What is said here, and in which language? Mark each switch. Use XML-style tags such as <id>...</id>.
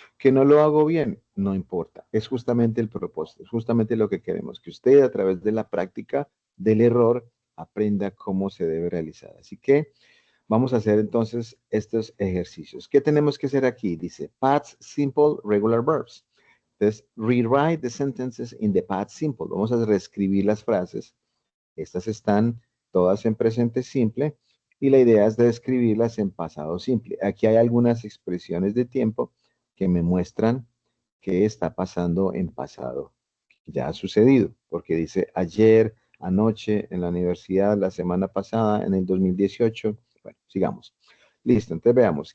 <es>Que no lo hago bien, no importa. Es justamente el propósito, es justamente lo que queremos, que usted a través de la práctica del error aprenda cómo se debe realizar. Así que vamos a hacer entonces estos ejercicios. ¿Qué tenemos que hacer aquí? Dice</es> <en>past simple regular verbs.</en> <es>Entonces,</es> <en>rewrite the sentences in the past simple.</en> <es>Vamos a reescribir las frases. Estas están todas en presente simple y la idea es de escribirlas en pasado simple. Aquí hay algunas expresiones de tiempo que me muestran qué está pasando en pasado. Ya ha sucedido, porque dice ayer, anoche, en la universidad, la semana pasada, en el 2018. Bueno, sigamos. Listo, entonces veamos.</es>